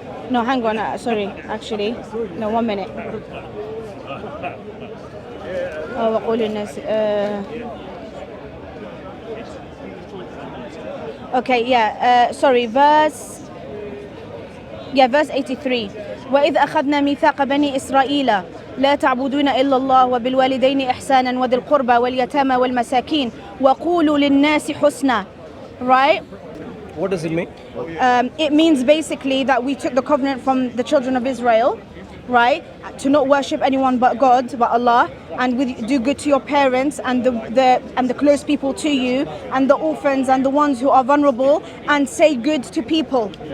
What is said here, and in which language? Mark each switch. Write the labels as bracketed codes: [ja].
[en] No, hang on, sorry, actually. No, 1 minute. [ar] وَقُولُوا لِلنَّاسِ [en] Okay, yeah, sorry, verse 83. [ar] وإذ أخذنا ميثاق بني إسرائيل لا تعبدون إلا الله وبالوالدين إحسانا وذي القربى واليتامى والمساكين وقولوا للناس حسنا. [en] Right? What does it mean? It means basically that we took the covenant from the children of Israel, right, to not worship anyone but God, but Allah, and do good to your parents and the close people to you, and the orphans and the ones who are vulnerable, and say good to people.